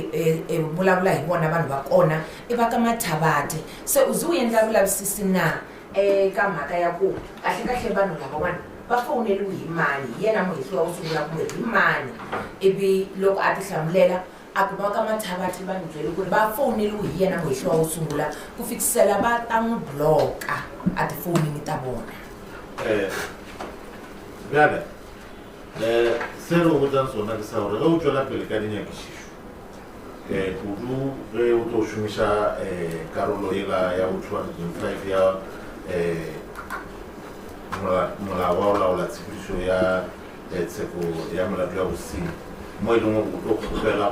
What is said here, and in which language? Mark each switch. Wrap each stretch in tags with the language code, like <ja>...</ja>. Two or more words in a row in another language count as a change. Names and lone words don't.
<ts>vulavula hi vona vanhu va kona i va ka Mathabate se uze u endla vulavisisi na ka mhaka ya ku kahle vanhu lavan'wana va foneliwe hi mani yena muhehliwa wo sungula kumbe hi mani ivi loko a ti hlamulela a ku va ka Mathabate va n'wi byele ku ri va foneliwe hi yena muhehliwa wo sungula ku fikisela va ta n'wi bloka a tifonini ta vona.</ts> <nso>Bjale se re o botsang sona ke sa gore ge o tswela pele ka dinyakišišo kudu ge o tlo šomiša karolo ela ya 205 ya molao wa o laola tshepedišo ya tsheko ya molato ya bosenyi mo e leng gore o tlo kgopela</nso>